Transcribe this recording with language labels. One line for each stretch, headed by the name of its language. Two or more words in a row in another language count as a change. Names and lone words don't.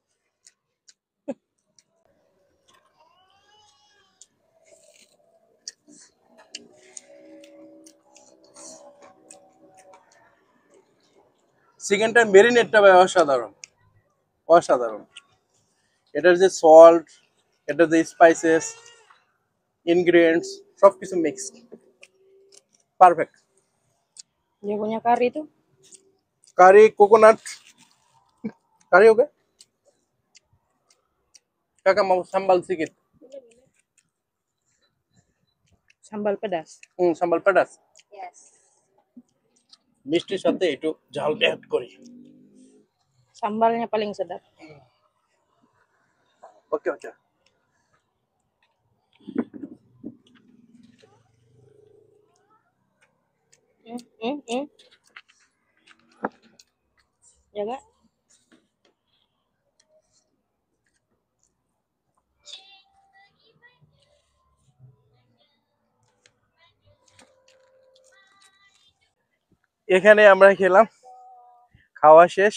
Bangla: চিকেনটার মেরিনেটটা ভাই অসাধারণ, অসাধারণ। এটার যে সল্ট, এটার যে স্পাইসেস, ইনগ্রিডিয়েন্টস, সবকিছু মিক্সড, পারফেক্ট।
Malay: Dia punya kari itu
Bangla: কারি
English: coconut curry,
Bangla: ওকে কাকা
Malay: mau sambal sedikit. sambal pedas. sambal pedas,
English: Yes.
Bangla: মিষ্টির সাথে একটু ঝালটা অ্যাড করি।
Malay: Sambalnya paling sedap.
English: okay okay.
Malay: Jaga.
Bangla: এখানে আমরা খেলাম, খাওয়া শেষ।